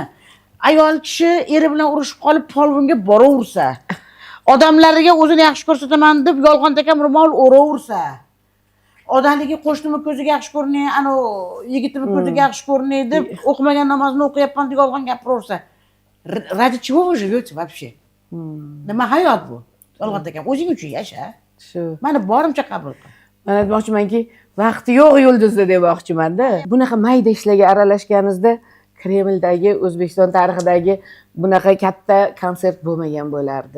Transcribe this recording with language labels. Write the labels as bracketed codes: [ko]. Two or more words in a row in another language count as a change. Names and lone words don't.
[uz] Ayol kishi eri bilan urushib qolib polvonga boraversa, odamlarga o'zini yaxshi ko'rsataman deb yolg'on takam ro'mol o'raversa, odamligi qo'shnimi ko'ziga yaxshi ko'rinay, ana yigitimi ko'ziga yaxshi ko'rinay deb o'qimagan namozni o'qiyapman deb yolg'on gapiraversa, [ru] ради чего вы живете вообще? [uz] Nima hayot bu? Yolg'on takam o'zing uchun yasha. Shu. Mani borimcha qabul qil. Men aytmoqchimanki, vaqti yo'q yulduzda demoqchimanda. Bunaqa mayda ishlarga aralashganingizda Kremldagi O'zbekiston tarixidagi bunaqa katta konsert bo'lmagan bo'lardi.